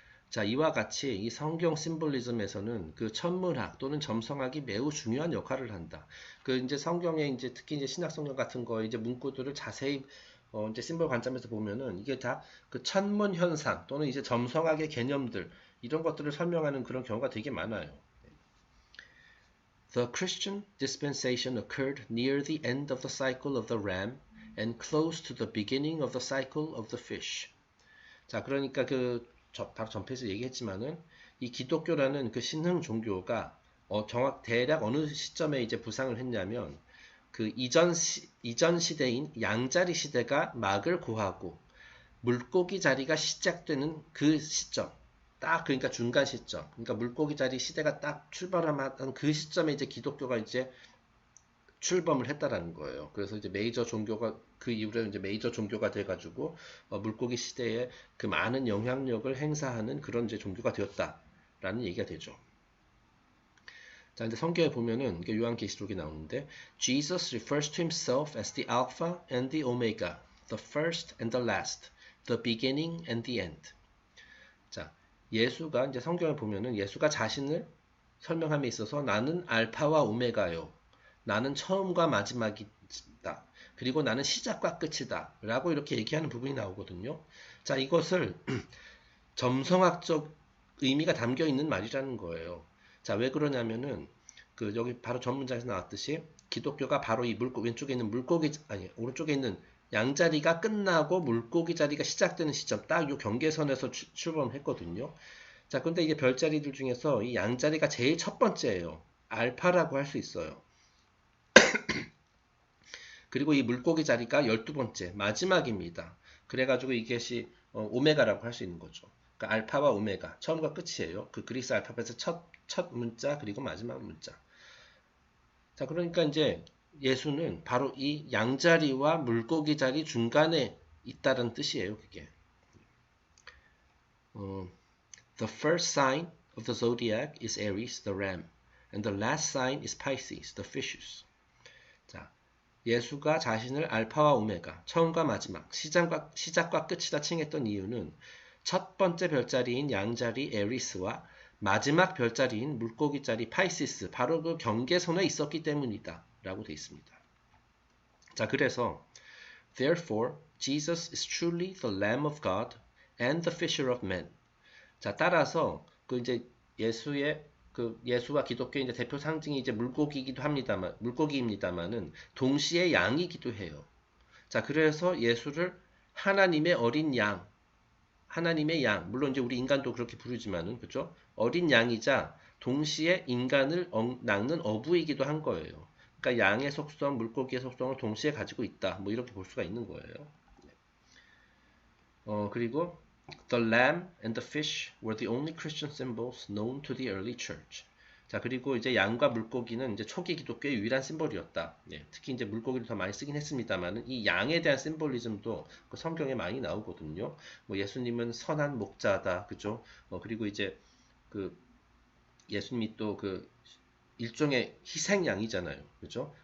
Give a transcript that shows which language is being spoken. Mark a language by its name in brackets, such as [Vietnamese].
[Korean] 자, 이와 같이 이 성경 심볼리즘에서는 그 천문학 또는 점성학이 매우 중요한 역할을 한다. 그 이제 성경에 이제 특히 이제 신약 성경 같은 거 이제 문구들을 자세히 이제 심볼 관점에서 보면은 이게 다 그 천문 현상 또는 이제 점성학의 개념들 이런 것들을 설명하는 그런 경우가 되게 많아요. [English] The Christian dispensation occurred near the end of the cycle of the ram and close to the beginning of the cycle of the fish. [Korean] 자, 그러니까 바로 전페이지 얘기했지만은 이 기독교라는 그 신흥 종교가 대략 어느 시점에 이제 부상을 했냐면 그 이전 시대인 양자리 시대가 막을 고하고 물고기 자리가 시작되는 그 시점. 딱 그러니까 중간 시점. 그러니까 물고기 자리 시대가 딱 출발하는 그 시점에 이제 기독교가 이제 출범을 했다라는 거예요. 그래서 이제 메이저 종교가 그 이후로 이제 메이저 종교가 돼가지고 물고기 시대에 그 많은 영향력을 행사하는 그런 이제 종교가 되었다라는 얘기가 되죠. 자, 근데 성경에 보면은 요한계시록이 나오는데 [English] Jesus refers to himself as the Alpha and the Omega, the first and the last, the beginning and the end. [Korean] 자, 예수가 이제 성경을 보면은 예수가 자신을 설명함에 있어서 나는 알파와 오메가요. 나는 처음과 마지막이다. 그리고 나는 시작과 끝이다. 라고 이렇게 얘기하는 부분이 나오거든요. 자, 이것을 점성학적 의미가 담겨 있는 말이라는 거예요. 자, 왜 그러냐면은 여기 바로 전 문장에서 나왔듯이 기독교가 바로 이 왼쪽에 있는 오른쪽에 있는 양자리가 끝나고 물고기 자리가 시작되는 시점 딱 이 경계선에서 출범했거든요. 자, 근데 이게 별자리들 중에서 이 양자리가 제일 첫 번째예요. 알파라고 할 수 있어요. 그리고 이 물고기 자리가 12번째, 마지막입니다. 그래가지고 이것이 오메가라고 할 수 있는 거죠. 그러니까 알파와 오메가, 처음과 끝이에요. 그 그리스 알파벳의 첫 문자, 그리고 마지막 문자. 자, 그러니까 이제 예수는 바로 이 양자리와 물고기 자리 중간에 있다는 뜻이에요, 그게. [English] The first sign of the zodiac is Aries, the ram, and the last sign is Pisces, the fishes. [Korean] 자, 예수가 자신을 알파와 오메가, 처음과 마지막, 시작과 끝이다 칭했던 이유는 첫 번째 별자리인 양자리 에리스와 마지막 별자리인 물고기자리 파이시스, 바로 그 경계선에 있었기 때문이다 라고 되어 있습니다. 자, 그래서 [English] Therefore, Jesus is truly the Lamb of God and the Fisher of Men. [Korean] 자, 따라서 그 이제 예수와 기독교의 이제 대표 상징이 이제 물고기입니다만은 동시에 양이기도 해요. 자, 그래서 예수를 하나님의 어린 양, 하나님의 양, 물론 이제 우리 인간도 그렇게 부르지만은, 그죠? 어린 양이자 동시에 인간을 낚는 어부이기도 한 거예요. 그러니까 양의 속성, 물고기의 속성을 동시에 가지고 있다. 뭐 이렇게 볼 수가 있는 거예요. 그리고 [English] The lamb and the fish were the only Christian symbols known to the early church. [Korean] 자, 그리고 이제 양과 물고기는 이제 초기 기독교의 유일한 심볼이었다. 예, 특히 이제 물고기를 더 많이 쓰긴 했습니다만은 이 양에 대한 심볼리즘도 그 성경에 많이 나오거든요. 뭐 예수님은 선한 목자다, 그죠? 그리고 이제 그 예수님이 또 그 일종의 희생양이잖아요, 그죠?